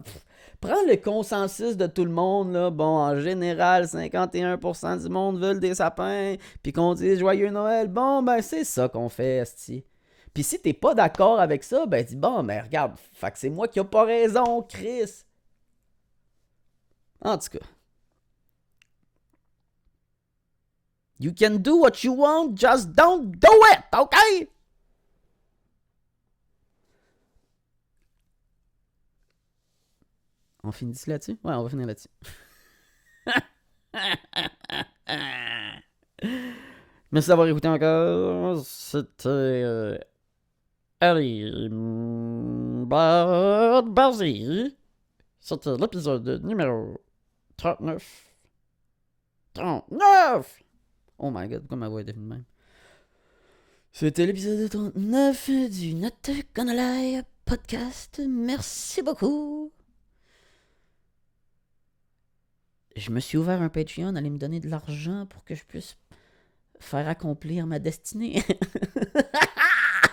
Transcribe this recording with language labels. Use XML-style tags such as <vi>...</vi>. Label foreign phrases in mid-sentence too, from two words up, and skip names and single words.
<fr>Prends le consensus de tout le monde, là. Bon, en général, 51% du monde veulent des sapins, puis qu'on dise Joyeux Noël. Bon, ben, c'est ça qu'on fait, esti. Puis si t'es pas d'accord avec ça, ben dis bon, mais regarde, fait que c'est moi qui a pas raison, Chris. En tout cas.</fr> <en>You can do what you want, just don't do it, ok?</en> <fr>On finit là-dessus? Ouais, on va finir là-dessus. Merci d'avoir écouté encore. C'était. Allez. Vas-y. C'était l'épisode numéro 39. 39!</fr> <en>Oh my god,</en> <fr>pourquoi ma voix est devenue de même? C'était l'épisode 39 du Not Gonna Lie podcast. Merci beaucoup. Je me suis ouvert un Patreon, allez me donner de l'argent pour que je puisse faire accomplir ma destinée.</fr>